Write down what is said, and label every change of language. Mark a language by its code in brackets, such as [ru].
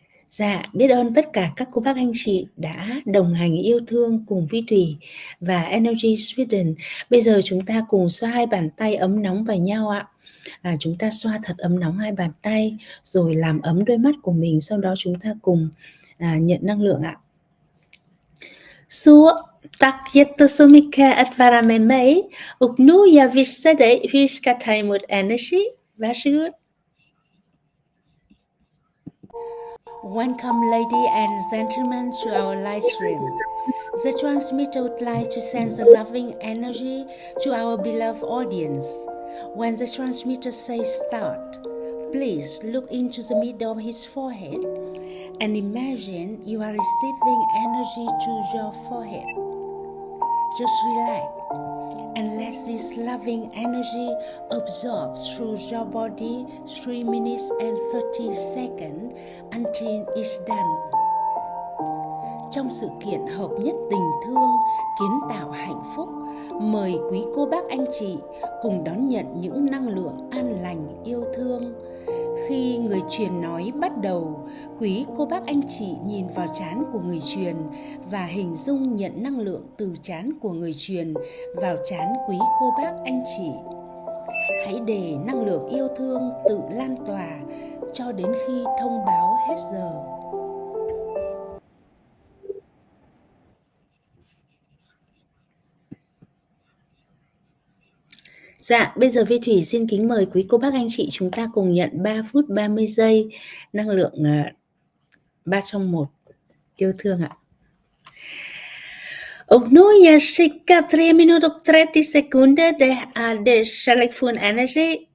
[vi] Dạ, biết ơn tất cả các cô bác anh chị đã đồng hành yêu thương cùng Vi Thủy và Energy Sweden. Bây giờ chúng ta cùng xoa hai bàn tay ấm nóng vào nhau ạ. Chúng ta xoa thật ấm nóng hai bàn tay, rồi làm ấm đôi mắt của mình. Sau đó chúng ta cùng nhận năng lượng ạ. [sv] Så tack jättemycket att vara med mig. Och nu jag visar dig hur vi ska ta emot energy. Varsågod. [en] Welcome, ladies and gentlemen, to our live stream. The transmitter would like to send the loving energy to our beloved audience. When the transmitter says start, please look into the middle of his forehead and imagine you are receiving energy to your forehead. Just relax and let this loving energy absorb through your body 3 minutes and 30 seconds until it's done. [vi] Trong sự kiện hợp nhất tình thương, kiến tạo hạnh phúc, mời quý cô bác anh chị cùng đón nhận những năng lượng an lành yêu thương. Khi người truyền nói bắt đầu, quý cô bác anh chị nhìn vào trán của người truyền và hình dung nhận năng lượng từ trán của người truyền vào trán quý cô bác anh chị. Hãy để năng lượng yêu thương tự lan tỏa cho đến khi thông báo hết giờ. Dạ, bây giờ Vi Thủy xin kính mời quý cô bác anh chị chúng ta cùng nhận 3 phút 30 giây năng lượng 3 trong 1 yêu thương ạ. [sv] Och nu är cirka 3 minuter och 30 sekunder. Det är det kärleksfull energy.